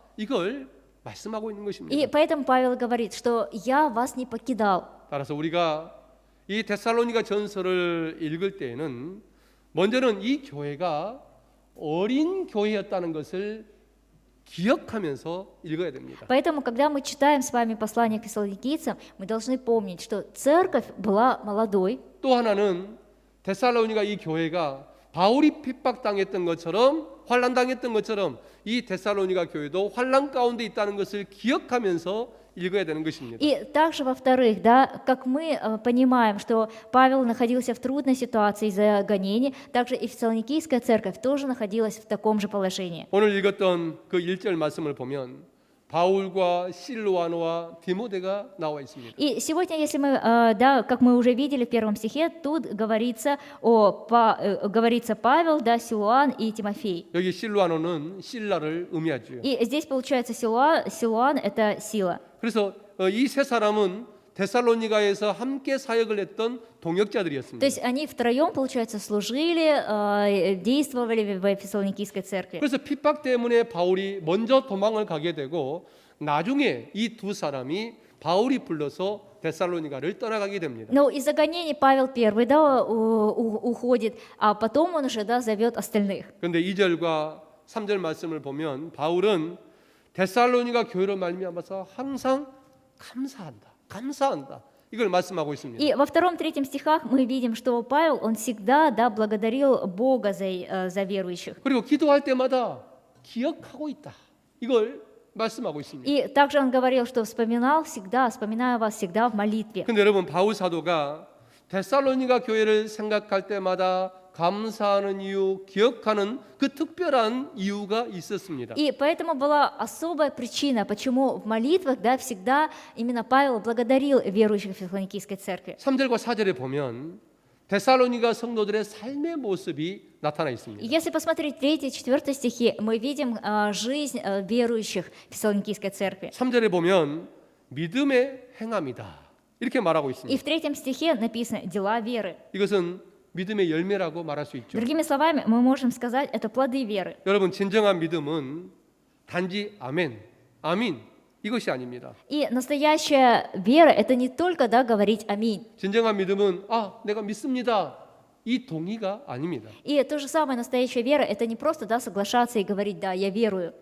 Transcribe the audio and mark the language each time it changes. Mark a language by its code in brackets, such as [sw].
[ko] 이걸 말씀하고 있는 [ru] И [ko] 것입니다. [ru] поэтому Павел говорит, что я вас не покидал. [ko] 따라서 우리가 이 데살로니가 전서를 읽을 때에는 먼저는 이 교회가 어린 교회였다는 것을 기억하면서 읽어야 됩니다. [ru] Поэтому, когда мы читаем с вами послание к фессалоникийцам, мы должны помнить, что церковь была молодой. [ko] 또 하나는 데살로니가 이 교회가 바울이 핍박당했던 것처럼 환난당했던 것처럼 이 데살로니가 교회도 환난 가운데 있다는 것을 기억하면서 읽어야 되는 것입니다. [ru] И также, во-вторых, да, как мы понимаем, что Павел находился в трудной ситуации из-за гонений, также и Фессалоникийская церковь тоже находилась в таком же положении. [ko] 오늘 읽었던 그 1절 말씀을 보면 바울과 실로아노와 디모데가 나와 있습니다. [ru] И сегодня, если мы, да, как мы уже видели в первом стихе, тут говорится Павел, да, Силуан и Тимофей. [ko] 여기 실로아노는 신라를 의미하죠. [ru] И здесь получается Силуан – это сила. [ko] 그래서 이 세 사람은 데살로니가에서 함께 사역을 했던 [ru] То [ko] 동역자들이었습니다. [ru] есть они втроем, получается, служили, действовали в Фессалоникийской церкви. [ko] 그래서 핍박 때문에 바울이 먼저 도망을 가게 되고 나중에 이 두 사람이 바울이 불러서 데살로니가를 떠나가게 됩니다. [ru] Но из-за гонений Павел первый, да, уходит, а потом он уже, да, зовет остальных. [ko] 그런데 2절과 3절 말씀을 보면 바울은 데살로니가 교회로 말미암아서 항상 감사한다. 이걸 말씀하고 있습니다. [ru] И во втором, третьем стихах мы видим, что Павел, он всегда, да, благодарил Бога за верующих. [ko] 그리고 기도할 때마다 기억하고 있다. 이걸 말씀하고 있습니다. [ru] И также он говорил, что вспоминаю вас всегда в молитве. [ko] 근데 여러분 바울 사도가 데살로니가 교회를 생각할 때마다 감사하는 이유, 기억하는 그 특별한 이유가 있었습니다. [ru] И поэтому была особая причина, почему в молитвах, да, всегда именно Павел благодарил верующих в Фессалоникийской церкви. [ko] 3절과 4절에 보면 데살로니가 성도들의 삶의 모습이 나타나 [ru] И [ko] 있습니다. [ru] если посмотреть 3 и 4 стихи, мы видим жизнь верующих в Фессалоникийской церкви. [ko] 3절에 보면 믿음의 행함이다. 이렇게 말하고 [ru] И [ko] 있습니다. [ru] в 3 стихе написано «дела веры». [ko] 이것은 믿음의 열매라고 말할 수 있죠. [ru] Другими словами, мы можем сказать, это плоды веры. [ko] 여러분 진정한 믿음은 단지 아멘, 이것이 아닙니다. [ru] И настоящая вера – это не только, да, говорить «аминь». [ko] 진정한 믿음은 내가 믿습니다. 이 동의가 아닙니다. [ru] И то же самое, настоящая вера – это не просто, да, соглашаться и говорить «да, я верую».